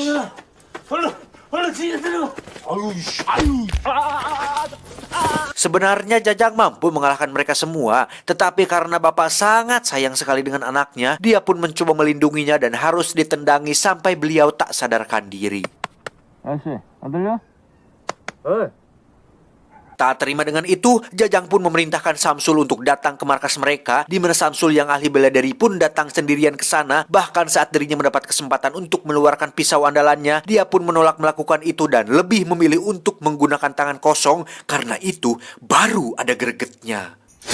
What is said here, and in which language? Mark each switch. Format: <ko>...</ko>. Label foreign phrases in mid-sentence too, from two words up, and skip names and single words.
<id>Sebenarnya Jajang mampu mengalahkan mereka semua, tetapi karena bapak sangat sayang sekali dengan anaknya, dia pun mencoba melindunginya dan harus ditendangi sampai beliau tak sadarkan diri.</id> <ko>아저씨, 안 들려?</ko> <id>Tak terima dengan itu, Jajang pun memerintahkan Samsul untuk datang ke markas mereka, di mana Samsul yang ahli bela diri pun datang sendirian ke sana. Bahkan saat dirinya mendapat kesempatan untuk mengeluarkan pisau andalannya, dia pun menolak melakukan itu dan lebih memilih untuk menggunakan tangan kosong, karena itu baru ada gregetnya.</id>